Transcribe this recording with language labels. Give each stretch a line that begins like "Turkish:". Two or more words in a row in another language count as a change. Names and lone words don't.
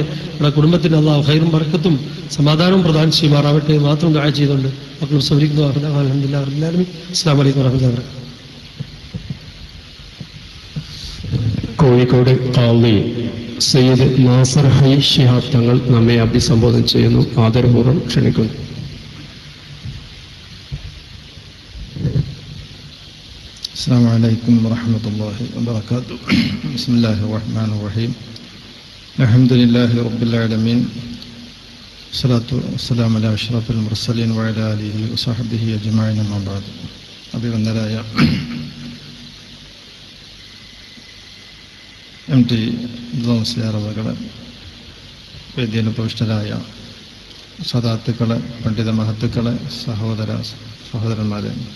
Malayalam: നമ്മുടെ കുടുംബത്തിന് അള്ളാഹു ഖൈറും ബർക്കത്തും സമാധാനവും പ്രദാനം ചെയ്യുമാറാവട്ടെ മാത്രം ദുആ ചെയ്തുകൊണ്ട് മക്കളും സൗരിക്കുന്നു.
Arabic: الحمد لله رب العالمين. السلام عليكم ورحمة الله وبركاته.
Malayalam: കോഴിക്കോട് ഖാളി സയ്യിദ് നാസർ ഹൈ ശിഹാബ് തങ്ങൾ നമ്മെ അഭിസംബോധന ചെയ്യുന്നു. ആദരപൂർവ്വം ക്ഷണിക്കുന്നു.
Arabic: السلام عليكم ورحمة الله وبركاته. بسم الله الرحمن الرحيم. الحمد لله رب العالمين. الصلاة والسلام على أشرف المرسلين وعلى آله وصحبه أجمعين. أما بعد.
Malayalam: അഭിവന്ദരായ MT മുസ്ലിയാർ അവരുടെ വേദിയിൽ ഉപവിഷ്ടരായ സദാത്തുക്കളെ, പണ്ഡിത മഹത്തുക്കളെ, സഹോദരന്മാരെ,